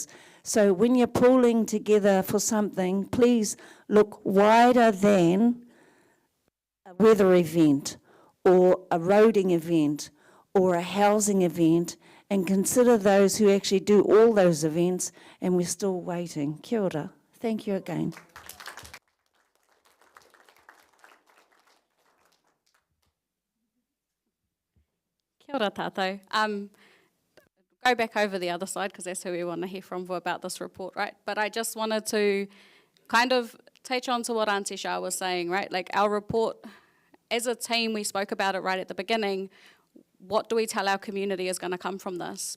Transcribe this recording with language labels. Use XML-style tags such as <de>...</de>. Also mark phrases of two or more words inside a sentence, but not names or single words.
<en>So when you're pooling together for something, please look wider than a weather event or a roading event or a housing event, and consider those who actually do all those events, and we're still waiting.</en> <mi>Kia ora.</mi> <en>Thank you again.</en> <mi>Kia ora tātou.</mi> <en>Go back over the other side because that's who we want to hear from about this report, right? But I just wanted to kind of touch on to what Auntie Shah was saying, right? Like our report, as a team, we spoke about it right at the beginning. What do we tell our community is going to come from this?</en>